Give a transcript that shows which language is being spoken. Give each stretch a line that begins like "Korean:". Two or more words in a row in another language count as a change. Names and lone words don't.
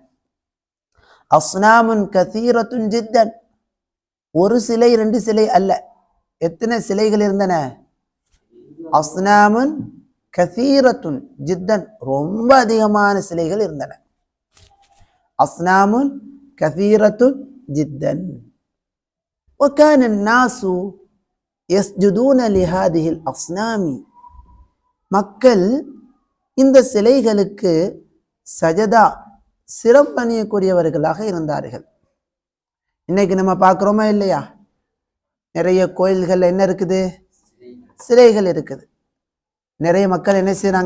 Arabic: أصنام كثيرة جدا,
Tamil: ஒரு சிலை ரெண்டு சிலை அல்ல, எத்தனை சிலைகள் இருந்தன?
Arabic: أصنام كثيرة جدا,
Tamil: ரொம்ப அதிகமான சிலைகள் இருந்தன.
Arabic: أصنام كثيرة جدا. وكان الناس يسجدون لهذه الأصنام,
Tamil: மக்கள் இந்த சிலைகளுக்கு சஜதா சிரம் பணியக்கூடியவர்களாக இருந்தார்கள். இன்னைக்கு நம்ம பார்க்குறோமா இல்லையா? நிறைய கோயில்கள் என்ன இருக்குது? சிலைகள் இருக்குது. நிறைய மக்கள் என்ன செய்யறாங்க?